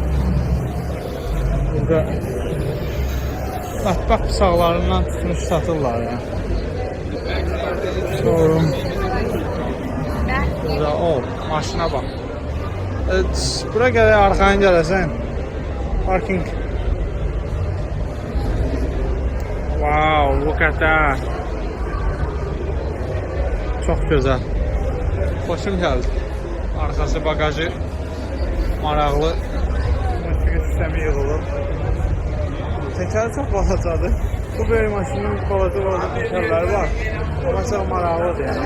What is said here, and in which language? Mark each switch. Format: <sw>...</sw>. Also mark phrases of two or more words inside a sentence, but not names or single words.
<az>Burada mətbəx bıçaqlarından tutmuş satırlar ya. Showroom. Burada maşına bax. Bura gələk, arxayın gələsən.</az> <en>Parking. Wow, look at that.</en> <az>Çox gözəl. Xoşum gəldi. Arxası bagajı maraqlı. Musiqi sistemi yığılıb. Təkəri çox balacadır. Bu böyük maşının balaca təkərləri var. Amma çox maraqlıdır yəni.</az>